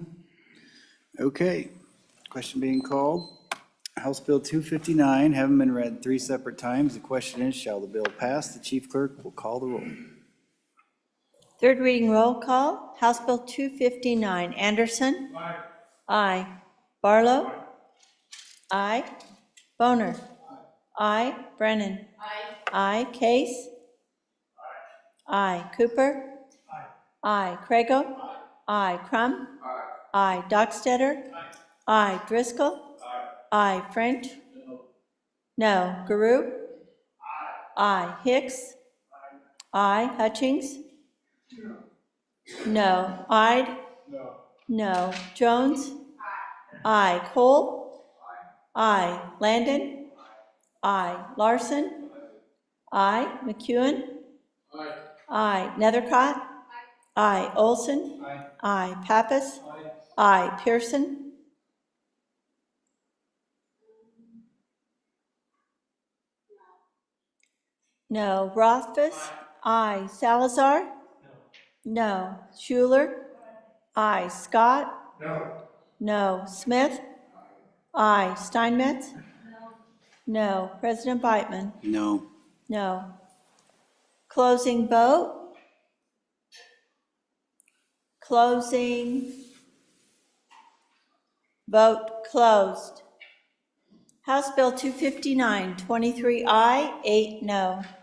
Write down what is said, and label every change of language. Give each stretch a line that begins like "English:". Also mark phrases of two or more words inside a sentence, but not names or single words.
English: Okay. Question being called. House Bill 259, having been read 3 separate times. The question is, shall the bill pass? The chief clerk will call the roll. Third reading roll call, House Bill 259. Anderson? Aye. Aye. Barlow? Aye. Boner? Aye. Brennan? Aye. Case? Aye. Cooper? Aye. Craigo? Aye. Crum? Aye. Dockstetter? Aye. Driscoll? Aye. French? No. Garou? Aye. Hicks? Aye. Hutchings? No. Ide? No. Jones? Aye. Cole? Aye. Landon? Aye. Larson? Aye. McEwen? Aye. Nethercott? Aye. Olson? Aye. Pappas? Aye. Pearson? No. Rothfuss? Aye. Salazar? No. Schuler? Aye. Scott? No. Smith? Aye. Steinmetz? No. President Beitman? No. No. Closing vote? Closing. Vote closed. House Bill 259, 23 aye, 8 no.